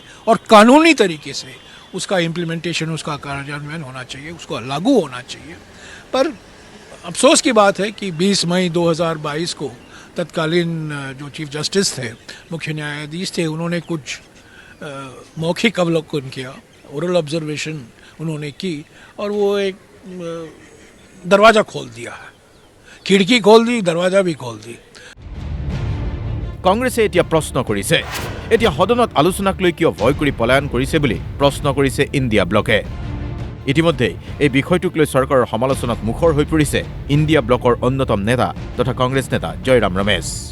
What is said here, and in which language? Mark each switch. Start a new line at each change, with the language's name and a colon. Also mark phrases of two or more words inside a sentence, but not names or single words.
Hindi: और कानूनी तरीके से उसका इम्प्लीमेंटेशन उसका कार्यान्वयन होना चाहिए उसको लागू होना चाहिए पर अफसोस की बात है कि 20 मई 2022 को तत्कालीन जो
English: chief justice
Hindi: थे मुख्य न्यायाधीश थे उन्होंने कुछ मौखिक अवलोकन किया
English: oral observation
Hindi: उन्होंने की और वो एक दरवाज़ा खोल दिया है खिड़की खोल दी दरवाज़ा भी खोल दी
Assamese: কংগ্ৰেছে এতিয়া প্ৰশ্ন কৰিছে এতিয়া সদনত আলোচনাক লৈ কিয় ভয় কৰি পলায়ন কৰিছে বুলি প্ৰশ্ন কৰিছে ইণ্ডিয়া ব্লকে ইতিমধ্যে এই বিষয়টোক লৈ চৰকাৰৰ সমালোচনাত মুখৰ হৈ পৰিছে ইণ্ডিয়া ব্লকৰ অন্যতম নেতা তথা কংগ্ৰেছ নেতা জয়ৰাম ৰমেশ